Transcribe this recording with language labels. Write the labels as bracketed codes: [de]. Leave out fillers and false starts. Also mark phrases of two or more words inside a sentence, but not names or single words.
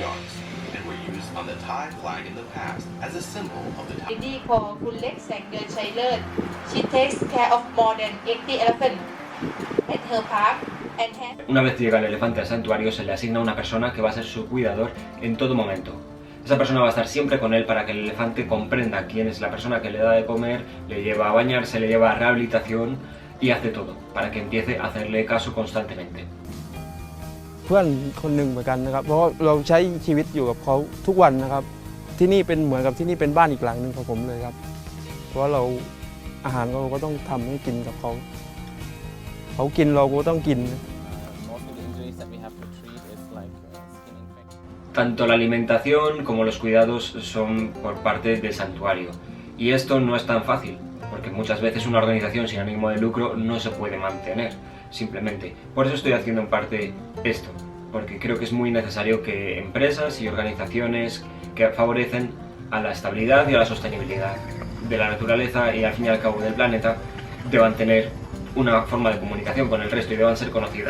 [es] Una vez llega el elefante al santuario se le asigna una persona que va a ser su cuidador en todo momento. Esa persona va a estar siempre con él para que el elefante comprenda quién es la persona que le da de comer, le lleva a bañarse, le lleva a rehabilitación y hace todo para que empiece a hacerle caso constantemente. [th] เพื่อนคนหนึ่งเหมือนกันนะครับเพราะเราใช้ชีวิตอยู่กับเขาทุกวันนะครับที่นี่เป็นเหมือนกับที่นี่เป็นบ้านอีกหลังนึงของผมเลยครับเพราะเราอาหารเราก็ต้องทำให้กินกับเขาเขากินเราก็ต้องกิน [es] Tanto la alimentación como los cuidados son por parte del santuario. Y esto no es tan fácil, porque muchas veces una organización sin ánimo de lucro no se puede mantener, simplemente. Por eso estoy haciendo en parte esto, porque creo que es muy necesario que empresas y organizaciones que favorecen a la estabilidad y a la sostenibilidad de la naturaleza y al fin y al cabo del planeta deban tener una forma de comunicación con el resto y deban ser conocidas.